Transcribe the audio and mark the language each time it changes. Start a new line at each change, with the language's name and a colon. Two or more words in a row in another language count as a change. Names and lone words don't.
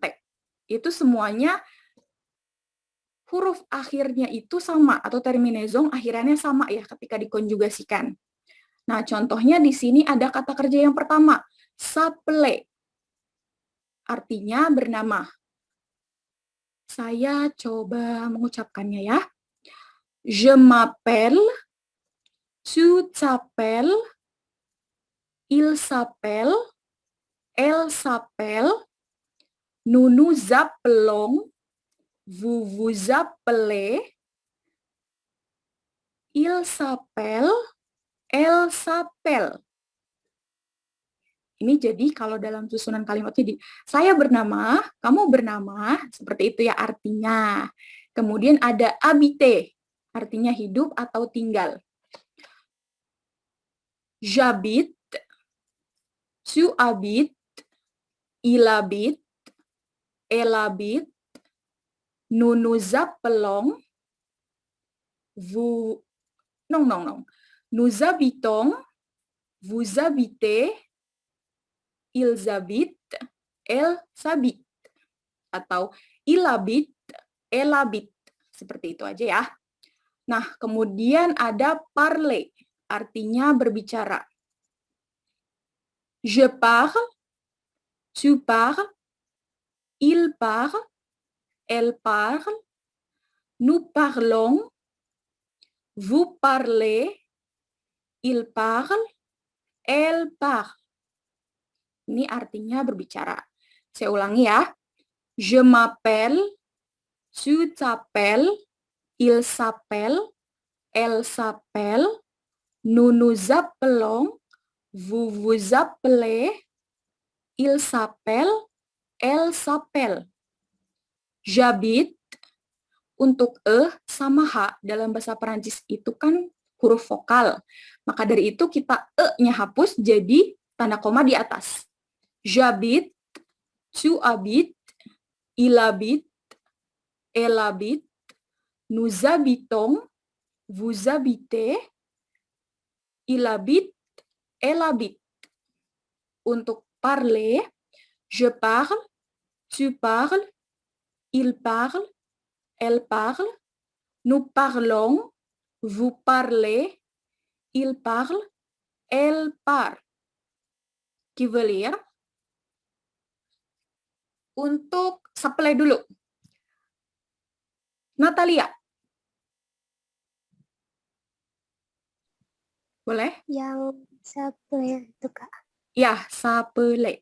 Indonesian: Itu semuanya huruf akhirnya itu sama atau terminaison akhirnya sama ya ketika dikonjugasikan. Nah, contohnya di sini ada kata kerja yang pertama, s'appeler. Artinya bernama. Saya coba mengucapkannya ya.
French: Je m'appelle, tu t'appelles, il s'appelle, elle s'appelle, nous nous appelons, vous vous appelez, il s'appelle, elle s'appelle.
Indonesian: Ini jadi kalau dalam susunan kalimat jadi saya bernama, kamu bernama, seperti itu ya artinya. Kemudian ada habiter, artinya hidup atau tinggal.
French: J'habite, tu habites, il habite, elle habite, nous nous appelons, vous... Non. Nous habitons, vous habitez, ils habitent, elles habitent. Atau il habite, elle habite.
Indonesian: Seperti itu aja ya. Nah, kemudian ada parler, artinya berbicara.
French: Je parle, tu parles, il parle, elle parle, nous parlons, vous parlez, il parle, elle parle.
Indonesian: Ini artinya berbicara. Saya ulangi ya.
French: Je m'appelle, tu t'appelles, il s'appelle, elle s'appelle, nous nous appelons, vous vous appelez, il s'appelle, elle s'appelle. J'habite,
Indonesian: untuk sama H dalam bahasa Perancis itu kan huruf vokal. Maka dari itu kita e-nya hapus jadi tanda koma di atas.
French: J'habite, tu habites, il habite, elle habite, nous habitons, vous habitez, il habite, elle habite. Untuk parler, je parle, tu parles, il parle, elle parle, nous parlons, vous parlez, il parle, elle parle. Qui veut lire?
Indonesian: Untuk supply dulu. Natalia. Boleh? Yang supply itu Kak. Ya, supply.